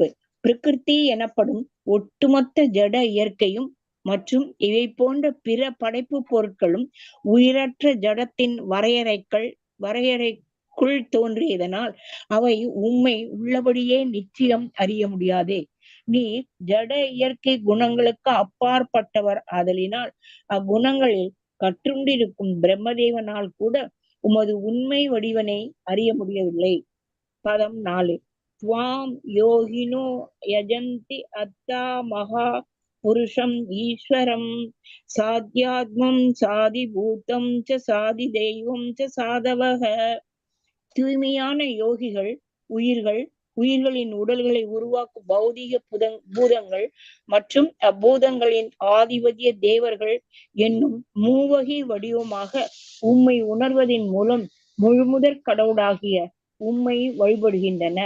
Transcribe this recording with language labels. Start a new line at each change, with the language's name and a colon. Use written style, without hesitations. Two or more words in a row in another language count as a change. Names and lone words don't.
Tamil: பிரகிருதி எனப்படும் ஒட்டுமொத்த ஜட இயற்கையும் மற்றும் இவை போன்ற பிற படைப்பு பொருட்களும் உயிரற்ற ஜடத்தின் வரையறைக்குள் தோன்றியதனால் அவை உம்மை உள்ளபடியே நிச்சயம் அறிய முடியாதே. நீர் ஜட இயற்கை குணங்களுக்கு அப்பாற்பட்டவர் ஆதலினால் அக்குணங்களில் கற்றுண்டிருக்கும் பிரம்மதேவனால் கூட உமது உண்மை வடிவனை அறிய முடியவில்லை. பதம் 4.
Sanskrit: त्वां योगिनो यजन्ति अत्ता महा पुरुषं ईश्वरं साध्यात्मं सादिभूतं च सादिदैवं च साधवः.
Tamil: தூய்மையான யோகிகள் உயிர்களின் உடல்களை உருவாக்கும் பௌதிக பூதங்கள் மற்றும் அப்பூதங்களின் ஆதிபத்திய தேவர்கள் என்னும் மூவகை வடிவமாக உம்மை உணர்வதன் மூலம் முழுமுதற் கடவுளாகிய உம்மை வழிபடுகின்றனர்.